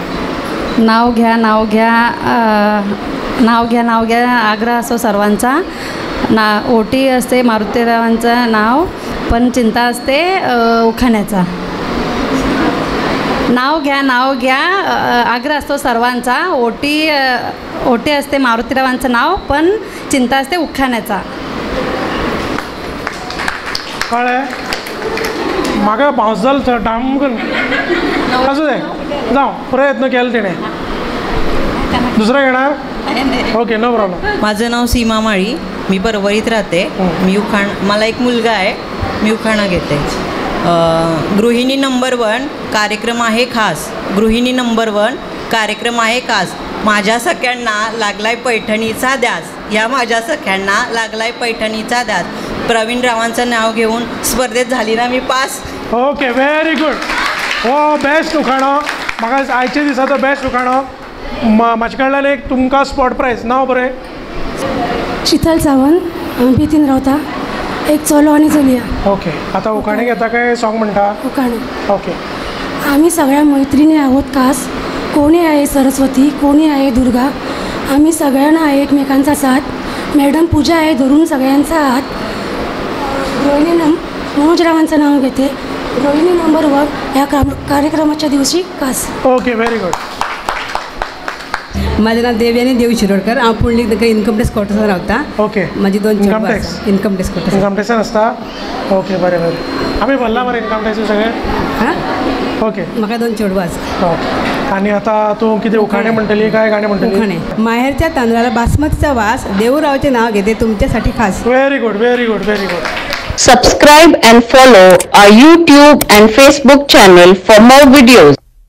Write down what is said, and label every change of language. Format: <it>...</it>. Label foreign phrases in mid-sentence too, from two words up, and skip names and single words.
<mr>नाव घ्या, नाव घ्या, नाव घ्या, नाव घ्या, आग्रह असो सर्वांचा, ओटी असते मारुतीरावांचं नाव, पण चिंता असते उखाण्याचा. नाव घ्या, नाव घ्या, आग्रह असतो सर्वांचा, ओटी असते मारुतीरावांचं नाव, पण चिंता असते उखाण्याचा.</mr> <kok>कळ्ळें? म्हाका पावस जालो डामकन.</kok> <mr>असू दे, जावं, प्रयत्न केला तिणे. दुसरं घेणार? ओके,</mr> <en>no problem.</en> <mr>माझं नाव सीमा माळी, मी परवरीत राहते. मला एक मुलगा आहे. मी उखाणा घेते. गृहिणी नंबर 1 कार्यक्रम आहे खास, गृहिणी नंबर 1 कार्यक्रम आहे खास, माझ्या सख्यांना लागलाय पैठणीचा ध्यास, या माझ्या सख्यांना लागलाय पैठणीचा ध्यास, प्रवीण रावांचं नाव घेऊन स्पर्धेत झाली ना मी पास.</mr> <en>ओके, very good.</en> <kok>हो, बेस्ट उखाणो. म्हाका आयच्या दिसाचो बेस्ट उखाणो. म्हाजे कडल्यान एक तुमकां स्पॉट प्रायज. नाव बरें? शीतल सावंत, बेतीन रावता. एक चलो आणि चलया.</kok> <en>ओके.</en> <kok>आता उखाणे घेता काय सॉंग म्हणटा? उखाणे.</kok> <en>ओके.</en> <mr>आम्ही सगळ्या मैत्रिणी आहोत खास, कोणी आहे सरस्वती, कोणी आहे दुर्गा, आम्ही सगळ्यांना आहे एकमेकांचा साथ, मॅडम पूजा आहे धरून सगळ्यांचा हात, रोहिणी मनोजरावांचं नाव घेते, रोहिणी नंबर 1 या कार्यक्रमाच्या दिवशी खास.</mr> <en>OK, very good.</en> <mr>माझं नाव देवयानी देव शिरोडकर.</mr> <kok>हांव पुंडलीक नगर</kok> <en>income tax</en> <kok>क्वॉर्टर्सान रावता.</kok> <en>ओके.</en> <mr>माझी 2</mr> <en>income tax. income tax quarter.</en> <kok>इन्कम टॅक्सान आसता. ओके, बरें बरें. आमी भरला मरे</kok> <en>income tax</en> <kok>सगळें. हां,</kok> <en>ओके.</en> <kok>म्हाका 2 चेडवां आसा. आणि आता तू कितें उखाणे म्हणटली काय गाणे म्हणटली? उखाणे.</kok> <mr>माहेरच्या तांदळाला बासमतीचा वास, देवरावचे नाव घेते तुमच्यासाठी खास.</mr> <en>very good, very good, very good. Subscribe and follow our YouTube and Facebook channel for more videos.</en>